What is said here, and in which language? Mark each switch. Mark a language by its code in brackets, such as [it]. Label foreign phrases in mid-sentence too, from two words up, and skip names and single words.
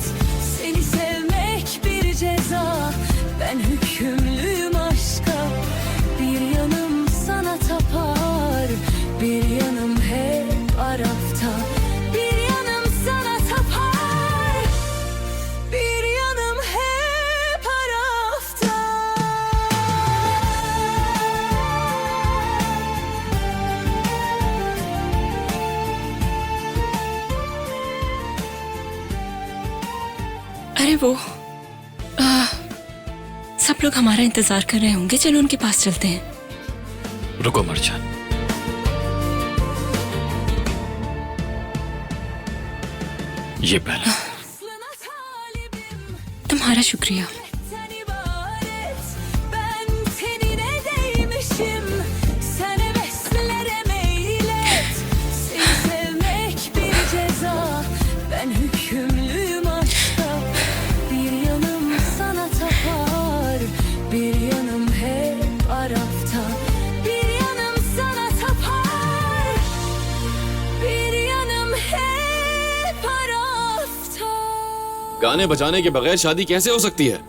[tr] Seni sevmek bir ceza, ben hükümlüyüm aşka. Bir yanım sana tapar, bir yanım hep Araf'ta. Bir yanım sana tapar, bir yanım hep Araf'ta. [ur] ارے وہ سب لوگ ہمارا انتظار کر رہے ہوں گے، چلو ان کے پاس چلتے ہیں. رکو مرجان، یہ پہلا. تمہارا شکریہ. [tr] Ben tenine değmişim, sen heveslere meylet. Seni sevmek bir ceza, ben hükümlüyüm aşka. Bir yanım sana tapar, bir yanım hep Araf'ta. Bir yanım sana tapar, bir yanım hep Araf'ta. [ur] گانے بجانے کے بغیر شادی کیسے ہو سکتی ہے?